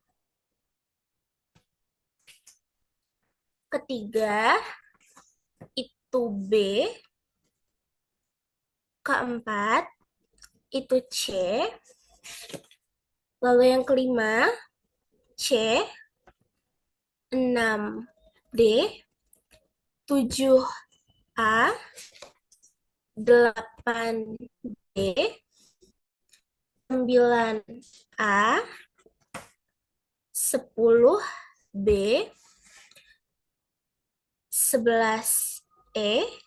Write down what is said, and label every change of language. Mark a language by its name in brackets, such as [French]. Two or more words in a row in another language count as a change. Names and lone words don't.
[Indonesian] Ketiga, itu B. Keempat, itu C. Lalu yang kelima, C. Enam D. Tujuh A. Delapan D. Sembilan A. Sepuluh B. Sebelas E.